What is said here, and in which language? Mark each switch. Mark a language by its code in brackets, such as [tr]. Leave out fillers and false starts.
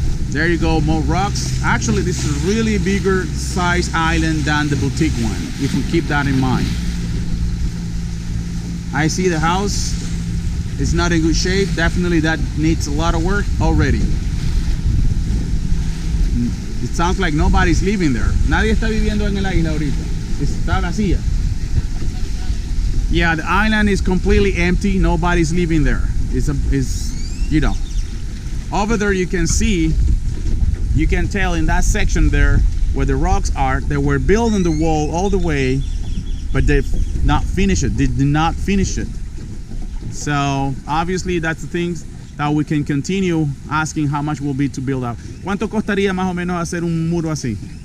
[en] There you go, more rocks. Actually, this is a really bigger size island than the boutique one, if we keep that in mind. I see the house. It's not in good shape. Definitely that needs a lot of work already. It sounds like nobody's living there. [es] Nadie está viviendo en el isla ahorita. Está vacía. [en] Yeah, the island is completely empty. Nobody's living there. It's you know, over there you can see, you can tell in that section there where the rocks are, they were building the wall all the way, but they've not finished it. They did not finish it. So obviously that's the things that we can continue asking how much will be to build out. [es] ¿Cuánto costaría más o menos hacer un muro así?